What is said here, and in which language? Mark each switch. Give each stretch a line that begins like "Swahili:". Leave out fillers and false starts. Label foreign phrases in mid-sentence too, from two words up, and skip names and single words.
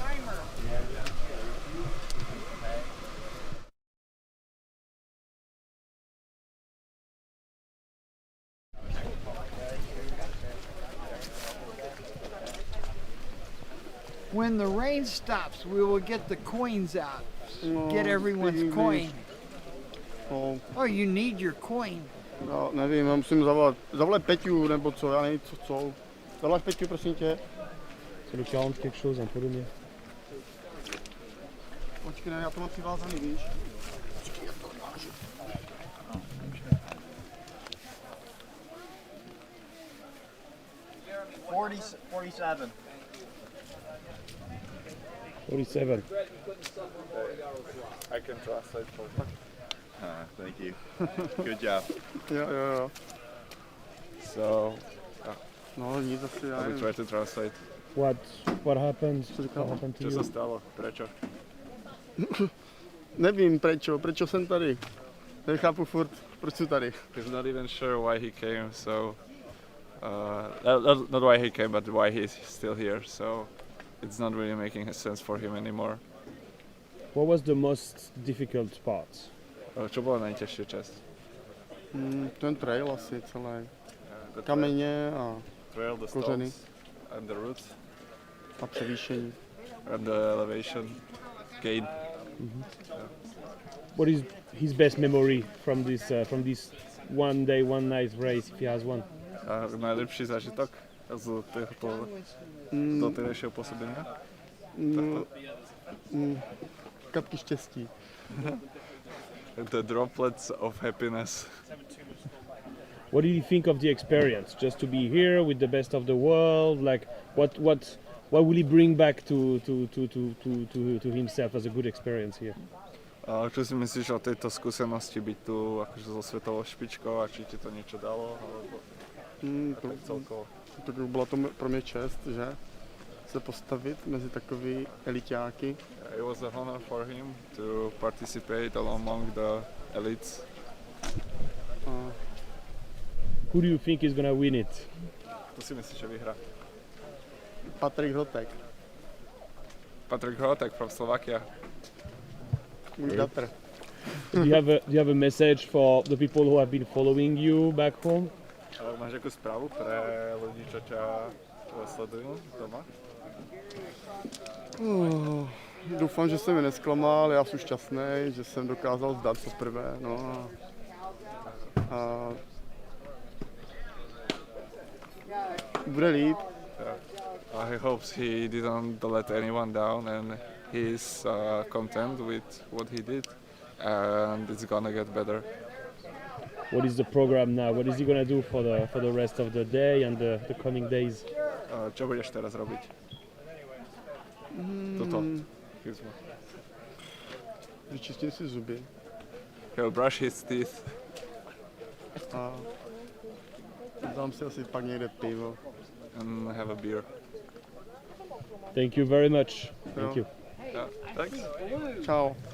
English: When the rain stops, we will get the coins out. Get everyone's coin. Oh, you need your coin.
Czech: No, nevím, já musím zavolat Peťu, nebo co, já nevím, co. Zavoláš Peťu, prosím tě.
French: C'est le 40 quelque chose, un peu le mien.
Czech: Počkej, ne, já to mám přivázaný, víš. 47. 47.
English: I can translate for Thank you. Good job.
Czech: Jo.
English: So,
Czech: no, nic asi, já
English: I will try to translate. What happened? What happened to
Czech: Co se
English: you?
Czech: stalo? Prečo? Nevím prečo jsem tady. Nechápu furt, proč jsem tady.
English: He's not even sure why he came, so not why he came, but why he's still here. So it's not really making sense for him anymore. What was the most difficult part?
Slovak: Čo bola najťažšia časť?
Czech: Ten trail asi celý. Kameně a
English: Trail, the
Czech: kořeny
English: stones, and the roots,
Czech: a převýšení.
English: and the elevation, gain. What is his best memory from this one day, one night race, if he has one?
Slovak: A najlepší zážitok z tohoto doterajšieho pôsobenia?
Czech: Kapky štěstí.
English: The droplets of happiness. What did you think of the experience? Just to be here with the best of the world, like what will he bring back to himself as a good experience here?
Slovak: A čo si myslíš o tejto skúsenosti byť tu akože so svetovou špičkou a či ti to niečo dalo? Alebo tak celkovo?
Czech: Tak byla to pro mě čest, že? Se postavit mezi takový elitáky.
English: It was a honor for him to participate among the elites. Who do you think is gonna win it?
Slovak: Kto si myslíš, že vyhrá? Patrik Hrotek.
English: Patrick Hrotek from Slovakia.
Czech: Můj bratr.
English: Do you have a message for the people who have been following you back home?
Slovak: Máš nejakú správu pre ľudí, čo ťa sledujú doma?
Czech: Doufám, že jsem je nesklamal, já jsem šťastný, že jsem dokázal zdat poprvé. No a bude líp.
English: I hope he didn't let anyone down and he's content with what he did and it's gonna get better. What is the program now? What is he gonna do for the rest of the day and the coming days?
Slovak: Čo budeš teraz robiť? Toto. Vyčistím si zuby.
English: He'll brush his teeth.
Czech: A dám si asi pak někde pivo.
English: And have a beer. Thank you very much. Thank you. Yeah, thanks. Ciao.